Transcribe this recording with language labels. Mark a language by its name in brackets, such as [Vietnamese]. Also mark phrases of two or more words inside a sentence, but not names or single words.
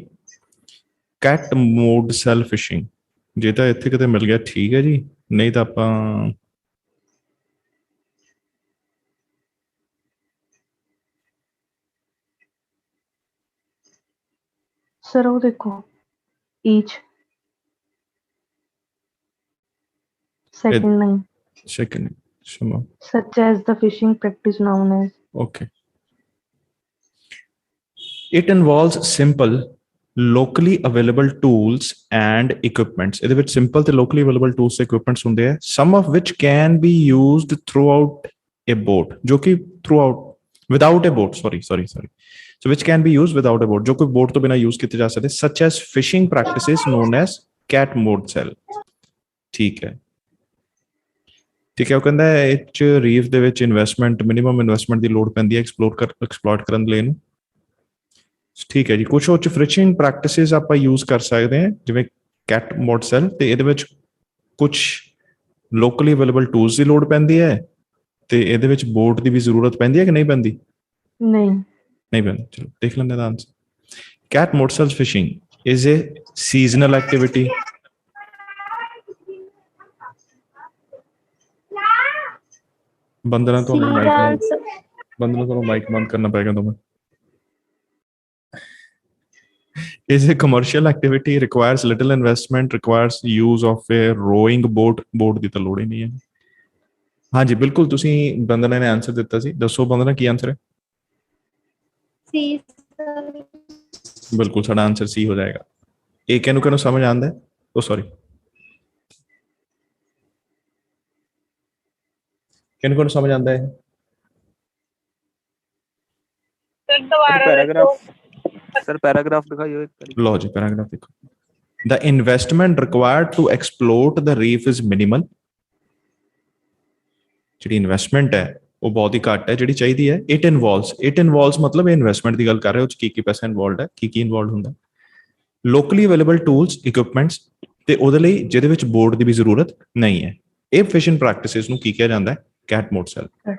[English] cat mode cell fishing, [Punjabi] ਜੇ ਤਾਂ ਇੱਥੇ ਕਿਤੇ ਮਿਲ ਗਿਆ ਠੀਕ ਹੈ ਜੀ, ਨਹੀਂ ਤਾਂ ਆਪਾਂ ਸਰ ਉਹ ਦੇਖੋ [English] each second line [Punjabi] second ਸਮਾਂ [English] such as the fishing practice known as okay. It involves simple locally available tools and equipments. [Punjabi] ਇਹਦੇ ਵਿੱਚ simple ਤੇ [English] locally available tools [Punjabi] ਤੇ equipments ਹੁੰਦੇ ਆ, [English] some of which can be used throughout a boat, [Punjabi] ਜੋ ਕਿ [English] without a boat, sorry, so which can be used without a boat, [Punjabi] ਜੋ ਕੋਈ boat ਤੋਂ ਬਿਨਾ use ਕੀਤੇ ਜਾ ਸਕਦੇ, [English] such as fishing practices known as cat mode cell। [Punjabi] ਠੀਕ ਹੈ ਉਹ ਕਹਿੰਦਾ ਇਹ 'ਚ ਰੀਫ ਦੇ ਵਿੱਚ ਇਨਵੈਸਟਮੈਂਟ, [English] minimum investment [Punjabi] ਦੀ ਲੋੜ ਪੈਂਦੀ ਹੈ ਐਕਸਪਲੋਰ ਕਰਨ ਲਈ ਇਹਨੂੰ। ਠੀਕ ਹੈ ਜੀ। ਕੁਛ ਉਹ 'ਚ [English] fishing practices [Punjabi] ਆਪਾਂ ਯੂਜ਼ ਕਰ ਸਕਦੇ ਹਾਂ ਜਿਵੇਂ [English] cat mode cell, [Punjabi] ਤੇ ਇਹਦੇ ਵਿੱਚ ਕੁਛ [English] locally available tools [Punjabi] ਦੀ ਲੋੜ ਪੈਂਦੀ ਹੈ ਤੇ ਇਹਦੇ ਵਿੱਚ ਬੋਟ ਦੀ ਵੀ ਜ਼ਰੂਰਤ ਪੈਂਦੀ ਹੈ ਕਿ ਨਹੀਂ ਪੈਂਦੀ? ਨਹੀਂ ਪੈਂਦੀ। ਚਲੋ ਦੇਖ ਲੈਂਦੇ ਦਾ ਆਨਸਰ। [English] cat mode cell fishing is a seasonal activity. [Punjabi] ਬੰਦਨਾ ਤੁਹਾਨੂੰ ਮਾਈਕ ਬੰਦ ਕਰਨਾ ਪਏਗਾ ਤੁਹਾਨੂੰ। [English] is a commercial activity, requires little investment, requires use of a rowing boat [Punjabi] ਦੀ ਤਾਂ ਲੋੜ ਹੀ ਨਹੀਂ ਹੈ। ਹਾਂਜੀ ਬਿਲਕੁਲ, ਤੁਸੀਂ ਬੰਦਨਾ ਨੇ ਆਨਸਰ ਦਿੱਤਾ ਸੀ। ਦੱਸੋ ਬੰਦਨਾ ਕੀ ਆਨਸਰ ਹੈ? ਸੀ। ਬਿਲਕੁਲ ਸਾਡਾ ਆਨਸਰ ਸੀ ਹੋ ਜਾਏਗਾ। ਇਹ ਕਿਹਨੂੰ ਸਮਝ ਆਉਂਦਾ ਹੈ? ਉਹ ਸੌਰੀ ਕਿਹਨੂੰ ਸਮਝ ਆਉਂਦਾ ਹੈ? ਪੈਰਾਗ੍ਰਾਫ ਦਿਖਾਈਓ ਇੱਕ ਵਾਰੀ। ਲਓ ਜੀ ਪੈਰਾਗ੍ਰਾਫ ਦੇਖੋ। [English] The investment required to exploit the reef is minimal। [Punjabi] ਜਿਹੜੀ ਇਨਵੈਸਟਮੈਂਟ ਹੈ ਉਹ ਬਹੁਤ ਹੀ ਘੱਟ ਹੈ ਜਿਹੜੀ ਚਾਹੀਦੀ ਹੈ। [English] it involves [Punjabi] ਮਤਲਬ ਇਹ ਇਨਵੈਸਟਮੈਂਟ ਦੀ ਗੱਲ ਕਰ ਰਹੇ ਹੋ, ਕੀ ਪੈਸਾ ਇਨਵੋਲਵਡ ਹੈ, ਕੀ ਇਨਵੋਲਵਡ ਹੁੰਦਾ। [English] locally available tools equipments, [Punjabi] ਤੇ ਉਹਦੇ ਲਈ ਜਿਹਦੇ ਵਿੱਚ ਬੋਰਡ ਦੀ ਵੀ ਜ਼ਰੂਰਤ ਨਹੀਂ ਹੈ। ਇਹ [English] fishing practices [Punjabi] ਨੂੰ ਕੀ ਕਿਹਾ ਜਾਂਦਾ ਹੈ? [English] cat mode cell.